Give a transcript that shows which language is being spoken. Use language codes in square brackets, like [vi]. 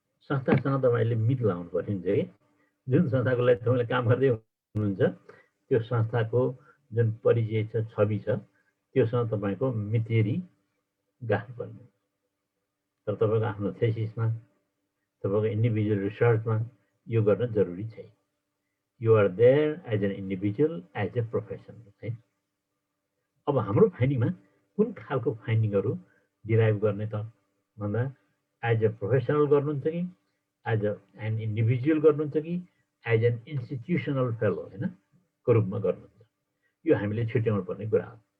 [ne] संस्थासँग तपाईँले मित लाउनु पर्ने हुन्छ कि जुन संस्थाको लागि तपाईँले काम गर्दै हुनुहुन्छ त्यो संस्थाको जुन परिचय छ, छवि छ, त्योसँग तपाईँको मितेरी गाड्नुपर्ने। तर तपाईँको आफ्नो थेसिसमा तपाईँको इन्डिभिजुअल रिसर्चमा यो गर्न जरुरी छैन। [en] You are there as an individual as a professional है। [ne] अब हाम्रो फाइन्डिङमा कुन खालको फाइन्डिङहरू डिराइभ गर्ने त भन्दा [en] as a professional [ne] गर्नुहुन्छ कि [en] as an individual [ne] गर्नुहुन्छ कि [en] as an institutional fellow [ne] होइन को रूपमा गर्नुहुन्छ, यो हामीले छुट्याउनु पर्ने कुरा हो।